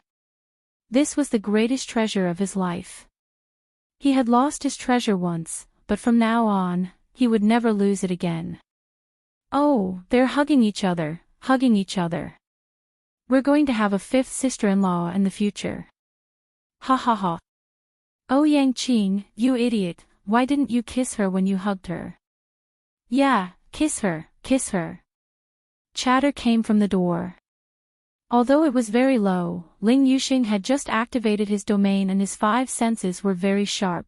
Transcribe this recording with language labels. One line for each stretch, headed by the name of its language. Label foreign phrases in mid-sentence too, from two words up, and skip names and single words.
English: This was the greatest treasure of his life. He had lost his treasure once, but from now on, he would never lose it again. Oh, they're hugging each other, hugging each other. We're going to have a fifth sister-in-law in the future. Ha ha ha. Ouyang Qing, you idiot, why didn't you kiss her when you hugged her? Yeah, kiss her, kiss her. Chatter came from the door. Although it was very low, Ling Yuxing had just activated his domain and his 5 senses were very sharp.